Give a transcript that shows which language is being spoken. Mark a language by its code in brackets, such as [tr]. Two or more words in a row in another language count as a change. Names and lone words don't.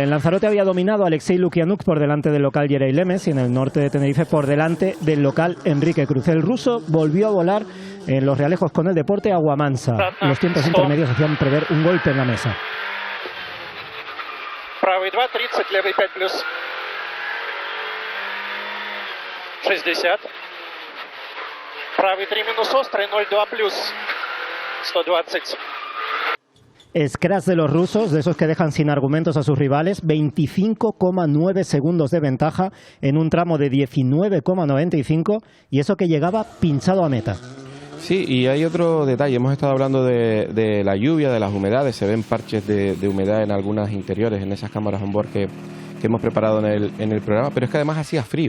[es] En Lanzarote había dominado Alexei Lukianuk por delante del local Jerey Lemes y en el norte de Tenerife por delante del local Enrique Cruz. El ruso volvió a volar en Los Realejos con el Deporte, Agua Mansa. Los tiempos intermedios hacían prever un golpe en la mesa. [ru] Правый 2, 30, левый 5 плюс 60. Правый 3 минус острый, 0,2 плюс 120. [es] Scratch de los rusos, de esos que dejan sin argumentos a sus rivales, 25,9 segundos de ventaja en un tramo de 19,95 y eso que llegaba pinchado a meta. Sí, y hay otro detalle, hemos estado hablando de la lluvia, de las humedades, se ven parches de humedad en algunas interiores, en esas cámaras on board que hemos preparado en el programa, pero es que además hacía frío.